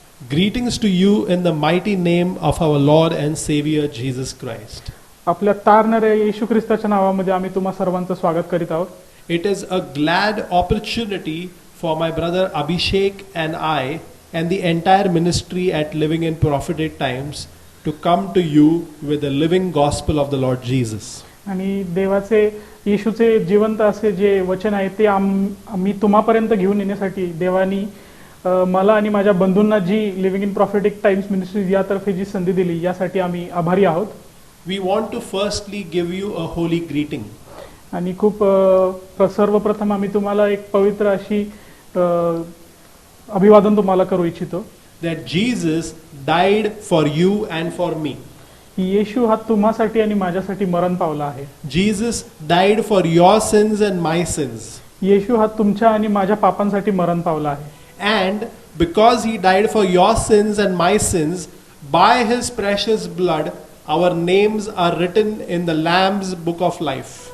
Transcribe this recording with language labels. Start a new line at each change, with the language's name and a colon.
English: Greetings to you in the mighty name of our Lord and Savior Jesus Christ.
Marathi: आपल्या तारणाऱ्या येशू ख्रिस्ताच्या नावामध्ये आम्ही तुम्हा सर्वांचं स्वागत करीत आहोत.
English: It is a glad opportunity for my brother Abhishek and I and the entire ministry at Living in Prophetic Times to come to you with the living gospel of the Lord Jesus.
Marathi: आणि देवाचे येशूचे जिवंत असे जे वचन आहे ते आम्ही तुम्हापर्यंत घेऊन येण्यासाठी देवानी मला आणि माझ्या बंधूंना जी living in prophetic times ministries यातर्फे जी संधी दिली यासाठी आम्ही आभारी आहोत.
English: We want to firstly give you a holy greeting.
Marathi: आणि खूप सर्वप्रथम आम्ही तुम्हाला एक पवित्र अशी अभिवादन तुम्हाला करू इच्छितो.
English: That Jesus died for you and for me.
Marathi: येशू हा तुम्हासाठी आणि माझ्यासाठी मरण पावला आहे.
English: Jesus died for your sins and my sins.
Marathi: येशू हा तुमच्या आणि माझ्या पापांसाठी मरण पावला आहे.
English: And because he died for your sins and my sins, by his precious blood, our names are written in the Lamb's book of life.